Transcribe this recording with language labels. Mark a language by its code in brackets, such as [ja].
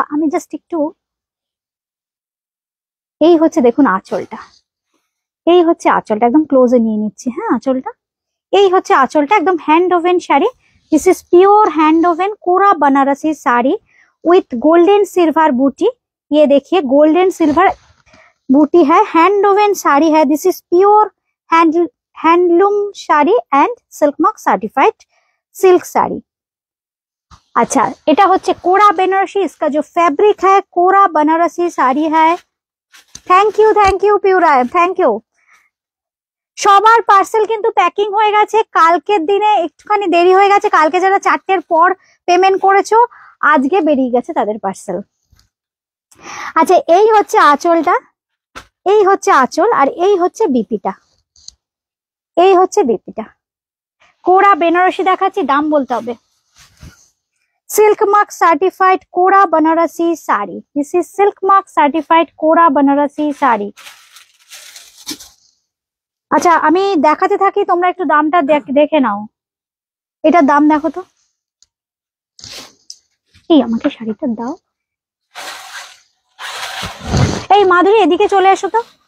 [bn] আমি জাস্ট একটু, এই হচ্ছে দেখুন আঁচলটা, এই হচ্ছে আঁচলটা, একদম ক্লোজে নিয়ে নিচ্ছি। হ্যাঁ আঁচলটা, এই হচ্ছে আঁচলটা, একদম hand woven sari. [en] This is pure hand woven kora Banarasi sari with golden silver buti. [hi] ये देखिए गोल्डन सिल्वर बूटी है, हैंड वोवन साड़ी है, [en] This is pure handloom sari and silk mark certified silk sari. [hi] अच्छा [bn] এটা হচ্ছে কোরা বেনারসি, [hi] इसका जो फैब्रिक है कोरा बनारसी साड़ी है। Thank you পিউরায়, thank you. [bn] সবার পার্সেল কিন্তু প্যাকিং হয়ে গেছে, কালকের দিনে একটুখানি দেরি হয়ে গেছে, কালকে যারা 4টের পর পেমেন্ট করেছো আজকে বেরিয়ে গেছে তাদের পার্সেল। আচ্ছা এই হচ্ছে আঁচলটা, এই হচ্ছে আঁচল, আর এই হচ্ছে বিপিটা, এই হচ্ছে বিপিটা। কোরা বেনারসি দেখাচ্ছি, দাম বলতে হবে। [en] Silk mark certified kora Banarasi sari, this is silk mark certified kora Banarasi sari. [bn] আচ্ছা আমি দেখাতে থাকি, তোমরা একটু দামটা দেখে নাও। এটার দাম দেখো তো, এই আমাকে শাড়িটা দাও। এই মাধুরী এদিকে চলে এসো তো।